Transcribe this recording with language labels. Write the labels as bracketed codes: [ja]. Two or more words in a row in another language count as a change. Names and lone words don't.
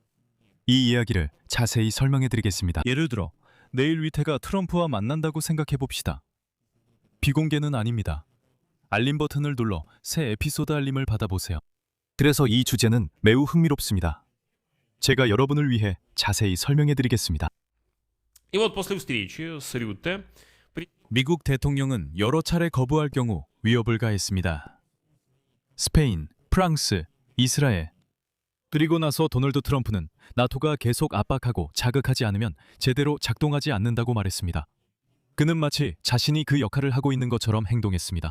[ko] 이 이야기를 자세히 설명해 드리겠습니다. 예를 들어 내일 류터가 트럼프와 만난다고 생각해 봅시다. 비공개는 아닙니다. 알림 버튼을 눌러 새 에피소드 알림을 받아보세요. 그래서 이 주제는 매우 흥미롭습니다. 제가 여러분을 위해 자세히 설명해 드리겠습니다. [ru] И вот после встречи с Рютте [ko] 미국 대통령은 여러 차례 거부할 경우 위협을 가했습니다. 스페인, 프랑스, 이스라엘. 그리고 나서 도널드 트럼프는 나토가 계속 압박하고 자극하지 않으면 제대로 작동하지 않는다고 말했습니다. 그는 마치 자신이 그 역할을 하고 있는 것처럼 행동했습니다.